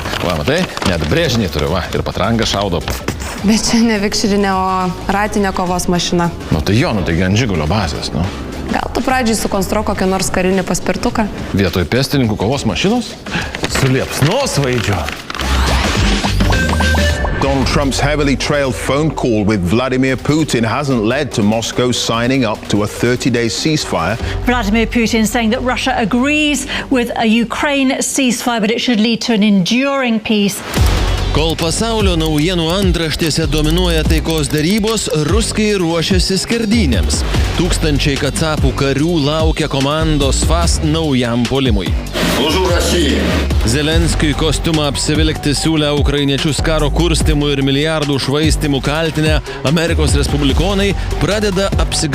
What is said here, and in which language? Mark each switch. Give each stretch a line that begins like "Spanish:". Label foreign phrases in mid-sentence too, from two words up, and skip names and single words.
Lithuanian: Va, matai, net brėžinį turiu, va, ir patranga šaudo. Bet čia ne vikšrinė, o ratinė kovos mašina. Nu tai jo, nu taigi ant žigulio bazės, nu. Gal tu pradžiai sukonstruok kokią nors karinį paspirtuką? Vietoj pėstininkų kovos mašinos? Su liepsnosvaidžiu.
English: Donald Trump's heavily trailed phone call with Vladimir Putin hasn't led to Moscow signing up to a 30-day ceasefire. Vladimir Putin saying that Russia agrees with a Ukraine ceasefire, but it should lead to an enduring peace.
Lithuanian: Kol pasaulio naujienų antraštėse dominuoja taikos darybos, ruskai ruošiasi skerdynėms. Tūkstančiai kacapų karių laukia komandos FAS naujam puolimui. Zelenskiui kostiumą apsivilkti siūlę ukrainiečius karo kurstimu ir milijardų švaistimu kaltinę Amerikos respublikonai pradeda apsigalvoti.